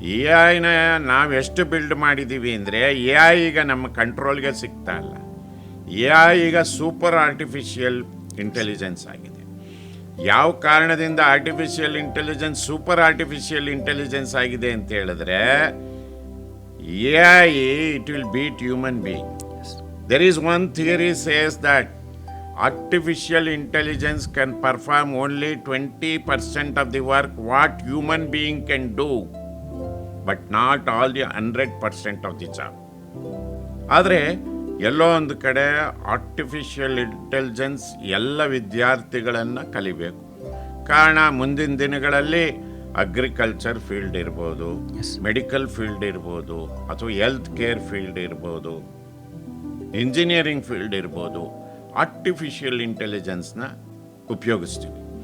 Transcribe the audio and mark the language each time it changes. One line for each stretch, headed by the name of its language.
Kannada: AI ನಾವೆಷ್ಟು build ಮಾಡಿದ್ದೀವಿ ಅಂದರೆ AI ಈಗ ನಮ್ಮ ಕಂಟ್ರೋಲ್ಗೆ ಸಿಗ್ತಾ ಇಲ್ಲ. AI ಈಗ ಸೂಪರ್ ಆರ್ಟಿಫಿಷಿಯಲ್ ಇಂಟೆಲಿಜೆನ್ಸ್ ಆಗಿದೆ. ಯಾವ ಕಾರಣದಿಂದ artificial intelligence super artificial intelligence ಆಗಿದೆ ಅಂತ ಹೇಳಿದ್ರೆ,
English: AI it will beat human being. There is one theory says that artificial intelligence can perform only 20% of the work what human being can do, but not all the 100% of the job.
Kannada: ಆದರೆ ಎಲ್ಲೋ ಒಂದು ಕಡೆ artificial intelligence ಎಲ್ಲ ವಿದ್ಯಾರ್ಥಿಗಳನ್ನು ಕಲಿಬೇಕು. ಕಾರಣ, ಮುಂದಿನ ದಿನಗಳಲ್ಲಿ agriculture field ಇರ್ಬೋದು, ಮೆಡಿಕಲ್ ಫೀಲ್ಡ್ ಇರ್ಬೋದು, ಅಥವಾ ಹೆಲ್ತ್ ಕೇರ್ ಫೀಲ್ಡ್ ಇರ್ಬೋದು, ಇಂಜಿನಿಯರಿಂಗ್ ಫೀಲ್ಡ್ ಇರ್ಬೋದು, ಆರ್ಟಿಫಿಷಿಯಲ್ ಇಂಟೆಲಿಜೆನ್ಸ್ನ ಉಪಯೋಗಿಸ್ತೀವಿ.